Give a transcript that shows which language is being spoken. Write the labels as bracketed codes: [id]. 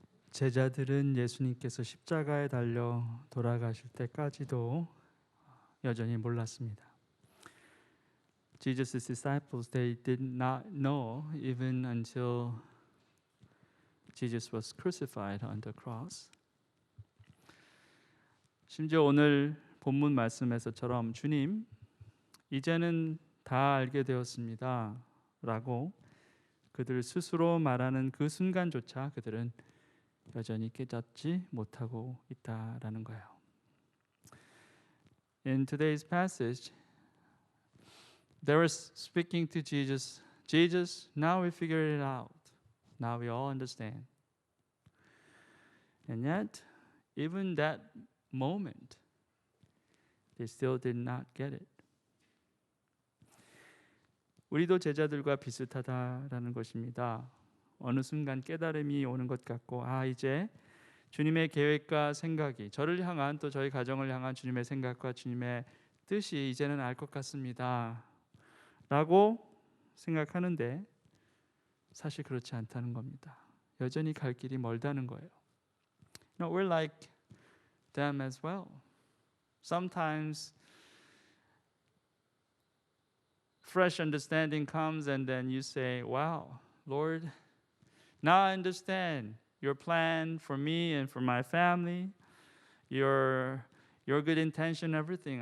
[ko] 제자들은 예수님께서 십자가에 달려 돌아가실 때까지도 여전히 몰랐습니다. [en] Jesus' disciples, they did not know even until Jesus was crucified on the cross. [ko] 심지어 오늘 본문 말씀에서처럼 주님, 이제는 다 알게 되었습니다 라고 그들 스스로 말하는 그 순간조차 그들은 여전히 깨닫지 못하고 있다라는 거예요. [en] In today's passage, they were speaking to Jesus. Jesus, now we figure it out. Now we all understand. And yet, even that moment, they still did not get it. [ko] 우리도 제자들과 비슷하다라는 것입니다. 어느 순간 깨달음이 오는 것 같고, 이제 주님의 계획과 생각이 저를 향한 또 저희 가정을 향한 주님의 생각과 주님의 뜻이 이제는 알 것 같습니다 라고 생각하는데 사실 그렇지 않다는 겁니다. 여전히 갈 길이 멀다는 거예요. [en] No, we're like them as well. Sometimes fresh understanding comes and then you say, wow, Lord, now I understand your plan for me and for my family, your good intention, everything.